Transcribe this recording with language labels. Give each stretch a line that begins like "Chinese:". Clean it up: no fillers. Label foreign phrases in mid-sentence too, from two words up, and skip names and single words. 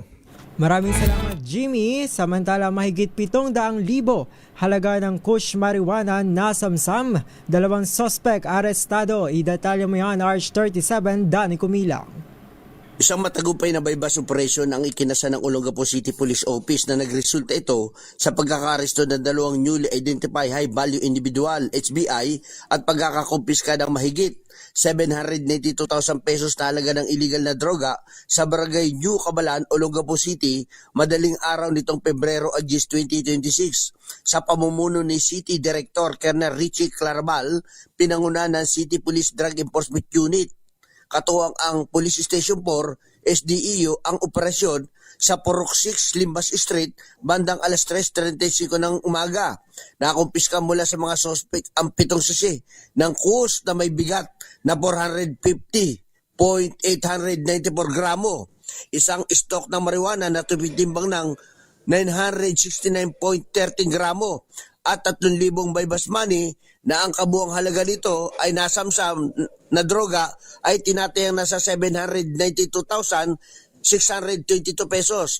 Filipino: Maraming salamat, Jimmy. Samantala, mahigit 700,000 halaga ng kush marijuana nasamsam. 2 suspect arestado. Idetalye mo yan, RH37 Danny Kumilang. Isang matagupay na
English: bypass operation
Filipino: ang ikinasa ng Olongapo City Police Office na nagresulta ito sa pagkakaresto ng 2
English: newly identified high-value individual,
Filipino: HBI, at pagkakakumpiska ng mahigit 792,000 pesos na halaga ng illegal na droga sa Barangay New Cabalan, Olongapo City, madaling araw nitong Pebrero 10, 2026. Sa pamumuno ni City Director Colonel Richie Clarabal, pinanguna ng City Police Drug Enforcement Unit. Katuwang ang Police Station 4, SDEU, ang operasyon sa Purok 6, Limbas Street, bandang alas 3:35 ng umaga. Nakumpiska mula sa mga suspect ang 7 sasi ng kus na may bigat na 450.894 gramo. Isang stock ng marijuana na tumitimbang ng 969.13 gramo at 3,000
English: bypass money
Filipino: na ang kabuang halaga nito ay nasamsam na droga ay tinatayang nasa 792,622 pesos.